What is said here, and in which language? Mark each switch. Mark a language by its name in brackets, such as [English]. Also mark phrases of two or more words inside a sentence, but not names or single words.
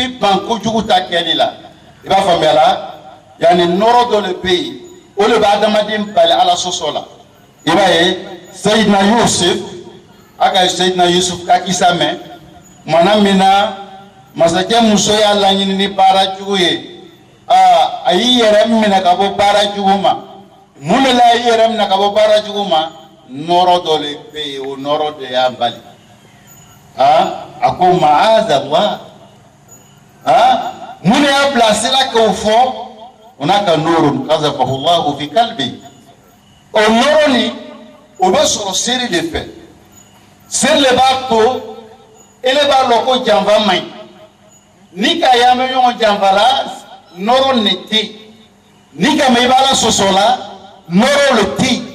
[Bambara] bɛ ban kojugu ta kɛli la i b'a faamuya la yanni nɔrɔ dɔ de bɛ yen o de bɛ adamaden bali ala sɔsɔ la i b'a ye sayidina yusuf a ka sayidina yusuf ka kisa mɛn mana min na masakɛ muso y'a laɲini ni baara jugu ye a y'i yɛrɛ minɛ ka bɔ baara jugu ma mun de la a y'i yɛrɛ minɛ ka bɔ baara jugu ma nɔrɔ dɔ de bɛ yen o nɔrɔ de y'a bali a ko ma'azallah mun de y'a bila sira k'o fɔ o n'a ka [Arabic] نور قذفه الله في قلبي [Bambara] o nɔrɔ nin o bɛ sɔrɔ seri de fɛ seri de b'a to ele b'a lɔn ko janfa man ɲi ni ka y'an bɛ ɲɔgɔn janfa la nɔrɔ ne tɛ yen ni ka mɛn i b'a la sɔsɔ la nɔrɔ le tɛ yen